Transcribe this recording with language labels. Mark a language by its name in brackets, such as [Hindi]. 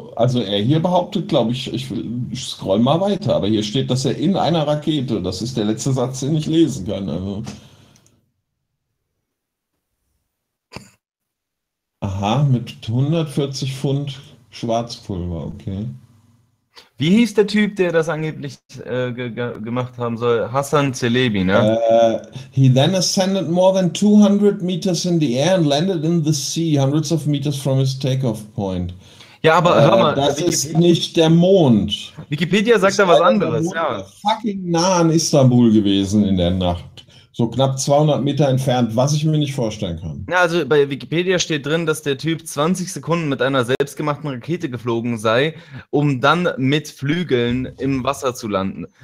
[German] Also er hier behauptet, glaube ich, ich scroll mal weiter, aber hier steht, dass er in einer Rakete, das ist der letzte Satz, den ich lesen kann, also. Aha, mit 140 Pfund Schwarzpulver, okay. Wie hieß der Typ, der das angeblich gemacht haben soll? Hassan Celebi, ne? [English] He then ascended more than 200 meters in the air and landed in the sea, hundreds of meters from his takeoff point. [German] Ja, aber hör mal. Das ist nicht der Mond. Wikipedia sagt da was anderes, ja. Fucking nah an Istanbul gewesen in der Nacht. So knapp 200 Meter entfernt, was ich mir nicht vorstellen kann. Ja, also bei Wikipedia steht drin, dass der Typ 20 Sekunden mit einer selbstgemachten Rakete geflogen sei, um dann mit Flügeln im Wasser zu landen.